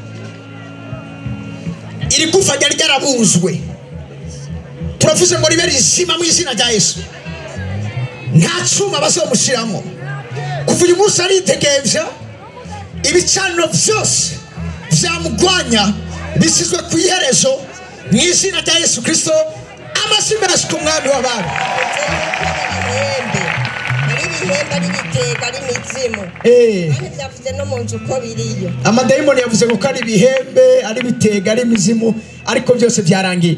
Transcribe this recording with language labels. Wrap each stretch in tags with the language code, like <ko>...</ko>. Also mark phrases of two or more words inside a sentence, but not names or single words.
<rn>Iri gufa ryari ryarabunzwe, turavuze ngo ribe rizima mu izina rya Yesu. Nta cuma bazomushiramo. Kuva uyu munsi aritegevya, ibicaniro vyose vyamugwanya bisizwe ku iherezo mu izina rya Yesu Kristo amashyi menshi ku mwami w'abami. ibihembe ari ibitega ari imizimu kandi byavuze no mu nzu uko biriyo. Amadayimoni yavuze ko ari ibihembe ari ibitega ari imizimu ariko byose byarangiye.</rn>